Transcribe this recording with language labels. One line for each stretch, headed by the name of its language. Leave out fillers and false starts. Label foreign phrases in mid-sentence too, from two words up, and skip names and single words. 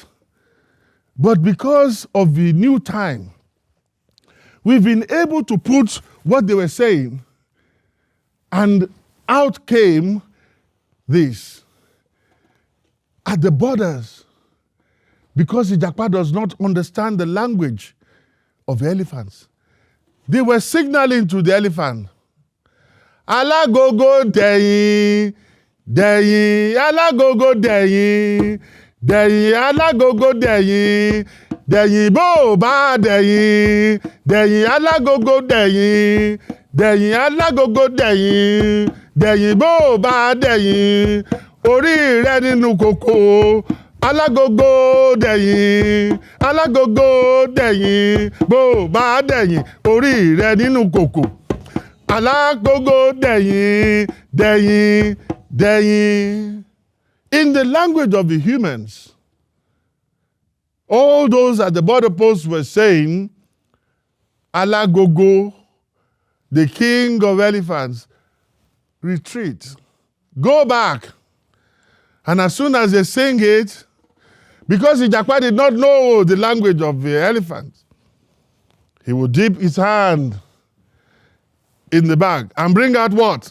English: But because of the new time, we've been able to put what they were saying, and out came this. At the borders, because the Japa does not understand the language of elephants, they were signaling to the elephant,
Yoruba: Alagogo deyin, deyin, alagogo deyin, deyin, alagogo deyin, deyin bo ba deyin, deyin, alagogo deyin, deyin, alagogo deyin, deyin bo ba deyin, orí rẹ nínú kòkò, alagogo deyin, alagogo deyin, bo ba deyin, orí rẹ nínú kòkò. Alagogo deyin, deyin, deyin.
English: In the language of the humans, all those at the border posts were saying, Alagogo, the king of elephants, retreat, go back. And as soon as they sing it, because the Japa did not know the language of the elephant, he would dip his hand in the bag and bring out what?